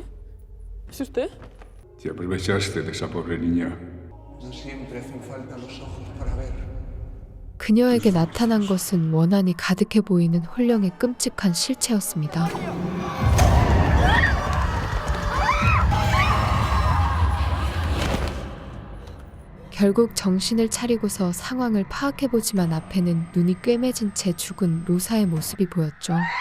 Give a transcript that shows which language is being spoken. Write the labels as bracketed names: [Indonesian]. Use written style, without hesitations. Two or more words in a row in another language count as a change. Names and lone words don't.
[Spanish] ¿Es usted? Te aprovechaste de esa pobre niña. No siempre hacen falta los ojos para ver. [Korean] 그녀에게 나타난 것은 원한이 가득해 보이는 홀령의 끔찍한 실체였습니다. 결국 정신을 차리고서 상황을 파악해보지만 앞에는 눈이 꿰매진 채 죽은 로사의 모습이 보였죠.